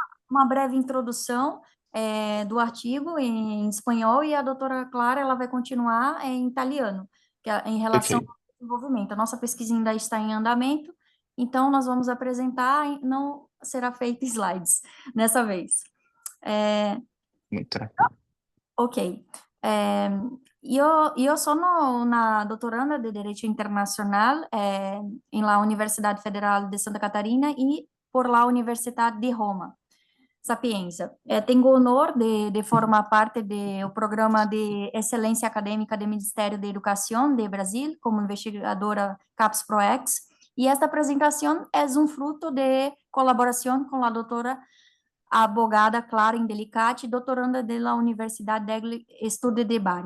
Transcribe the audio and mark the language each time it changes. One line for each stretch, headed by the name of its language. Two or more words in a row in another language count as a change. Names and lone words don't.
Portuguese: uma breve introdução do artigo em espanhol e a doutora Clara ela vai continuar em italiano, que é em relação Perfeito. ao desenvolvimento. A nossa pesquisa ainda está em andamento, então nós vamos apresentar, não será feito slides nessa vez. Muito tranquilo.
Spanish: Ok.
Italian: Io sono una dottoranda di
Spanish: Derecho Internacional en la Universidad Federal de Santa Catarina y por la Universidad de Roma, Sapienza.
Portuguese: Tenho o honor de formar parte do programa de excelência acadêmica do Ministério da Educação de Brasil, como investigadora CAPES ProEx, e esta apresentação é fruto de colaboração com a doutora abogada Clara Indelicati, doutoranda da Universidade degli Studi de Bari.